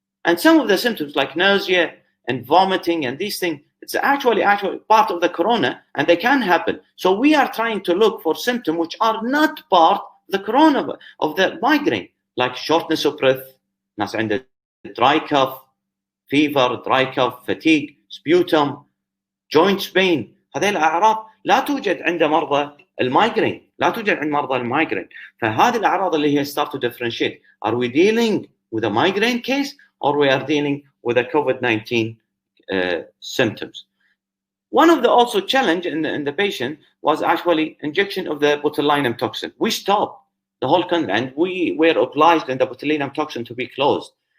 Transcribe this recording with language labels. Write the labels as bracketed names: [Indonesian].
[English] And some of the symptoms like nausea and vomiting and these things, it's actually part of the corona, and they can happen. So we are trying to look for symptoms which are not part of the corona, of the migraine, like shortness of breath, [Arabic] ناس عنده [English] dry cough, fever, dry cough, fatigue, sputum, joint pain. [Arabic] هذه الأعراض لا توجد عند مرضى المايجرين. فهذه الأعراض اللي هي [English] start to differentiate. Are we dealing with a migraine case or we are dealing with a COVID-19 symptoms? One of the also challenge in the patient was actually injection of the botulinum toxin. We stopped the whole country and we were obliged in the botulinum toxin to be closed.